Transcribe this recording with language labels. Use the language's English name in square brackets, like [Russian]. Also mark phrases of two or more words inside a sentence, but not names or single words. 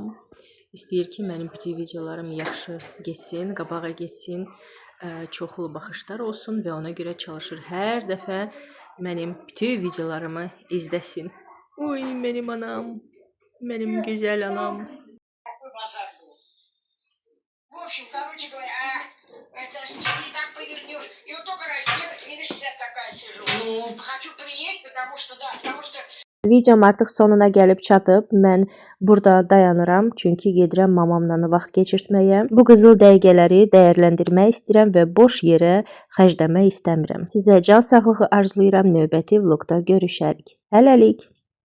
[Azerbaijani] istəyir ki, mənim bütün videolarım yaxşı getsin, qabağa getsin, çoxlu baxışlar olsun və ona görə çalışır hər dəfə mənim bütün videolarımı izləsin. Oy, mənim anam, mənim gözəl anam. [Russian] В общем, короче говоря, это ж не так повернешь. И вот только разделась, видишь, вся такая сижу. Хочу приехать, потому что, да, потому что... [Azerbaijani] Videom artıq sonuna gəlib çatıb. Mən burada dayanıram, çünki gedirəm mamamla vaxt keçirtməyə. Bu qızıl dəqiqələri dəyərləndirmək istəyirəm və boş yerə xərcləmək istəmirəm. Sizə can sağlığı arzulayıram. Növbəti vlogda görüşərik. Hələlik.